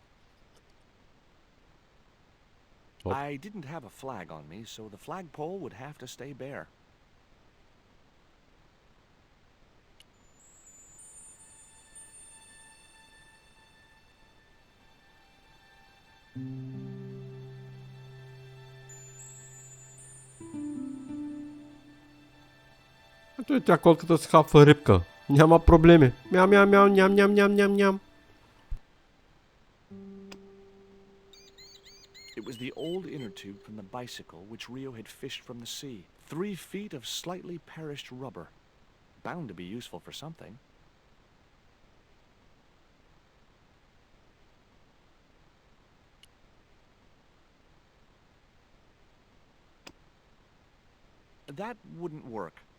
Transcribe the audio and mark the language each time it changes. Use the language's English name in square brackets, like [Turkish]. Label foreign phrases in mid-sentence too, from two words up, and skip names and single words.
[English] I didn't have a flag on me, so the flagpole would have to stay bare. [Bulgarian] Ето и тя котката си хапва рибка. Няма проблеми. Мяу, мяу, мяу, ням, ням, ням, ням, ням. [English] It was the old inner tube from the bicycle which Rio had fished from the sea. 3 feet of slightly perished rubber. Bound to be useful for something. That wouldn't work.